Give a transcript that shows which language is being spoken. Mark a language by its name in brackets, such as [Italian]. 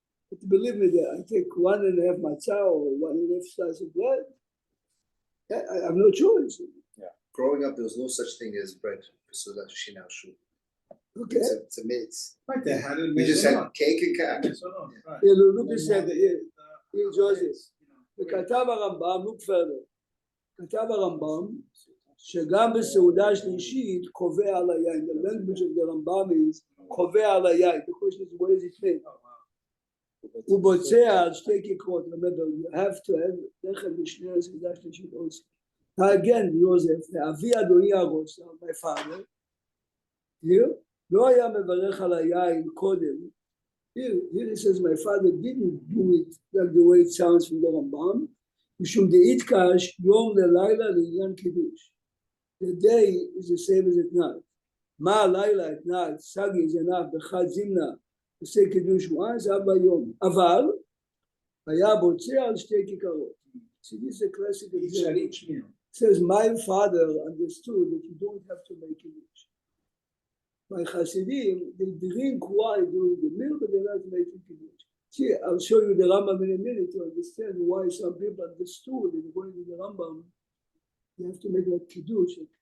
[English] But believe me, that I take 1.5 matzah or 1.5 slice of bread. I have no choice. Growing up, there was no such thing as bread. So that's Shina Shul. Okay. It's a maze. Right, they had it. We just had cake and cake. Right. Yeah, look at second. Yeah, Joseph. [Hebrew] וכתב הרמב"ם, [English] look further. [Hebrew] כתב הרמב"ם, שגם בסעודה השלישית קובע על היין. [English] The language of the Rambam is [Hebrew] קובע על היין. [English] The question is, what does it mean? [Hebrew] הוא בוצע על שתי כיכרות. [English] Remember, you have to have [Hebrew] לחם בשני הסעודה השלישית [English] also. Now again, Joseph, [Hebrew] אבי אדוני הרוסה, [English] my father, here, [Hebrew] לא היה מברך על היין קודם. [English] Here it says, my father didn't do it like the way it sounds from the Rambam. [Hebrew] משום דאיתקש יום ללילה לעניין קידוש. [English] The day is the same as at night. [Hebrew] מה הלילה [English] at night, [Hebrew] סגי זנב בחד זמנה, עושה קידוש [English] once, [Hebrew] אבא יום. אבל היה בוצע על שתי כיכרות. [English] See, this is a classic example. It says, my father understood that you don't have to make קידוש. My Hasidim, they drink wine during the meal, but they're not making kiddush. See, I'll show you the Rambam in a minute to understand why some people understood that according to the Rambam, you have to make like kiddush.